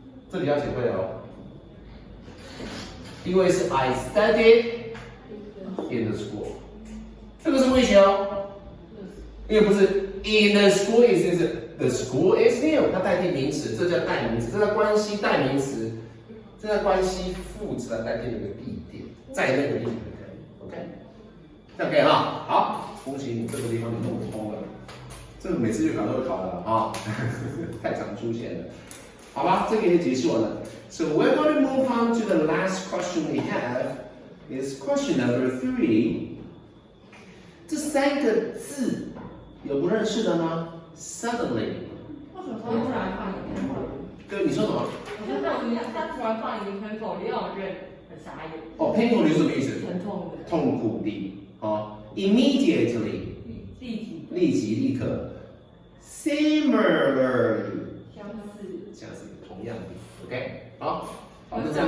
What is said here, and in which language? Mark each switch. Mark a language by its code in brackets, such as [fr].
[zh] 这里要写会哦，因为是 [en] I studied in the school， [zh] 这个是会写哦，因为不是 in the school 意思是 [en] the school is new， [zh] 它代替名词，这叫代名词，这叫关系代名词。这在关系副词来代替那个地点，在那个地点可以 ，OK， 这样可以哈。好，恭喜你这个地方你弄通了，这个每次月考都会考的啊，太常出现了，好吧，这个也结束完了。 [en] So we're going to move on to the last question we have. Is question number 3. [zh] 这3个字有不认识的吗 ？Suddenly。为什么他突然放一个？对，你说什么？我就在他突然放一个 painful， 也让人很傻眼。哦 ，painful 是什么意思？很痛的。痛苦的，哦 ，immediately， 立即立刻 ，similarly， 相似，同样的 ，OK， 好，好，那这样